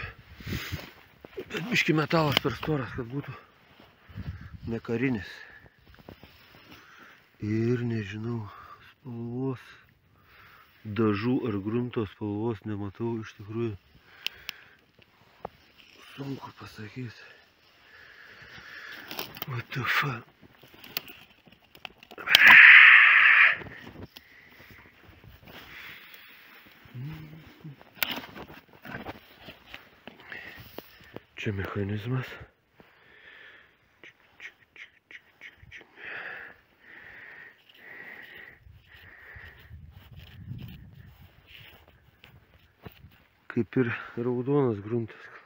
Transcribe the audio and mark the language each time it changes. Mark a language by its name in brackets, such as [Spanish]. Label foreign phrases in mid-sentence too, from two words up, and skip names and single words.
[Lithuanian] Bet biški metalas per storas, kad būtų ne karinis. Ir nežinau, spalvos, dažų ar grunto spalvos nematau iš tikrųjų. Sunku pasakyti. [English] What the fuck? [Lithuanian] Čia mechanizmas. Kaip ir raudonas gruntas.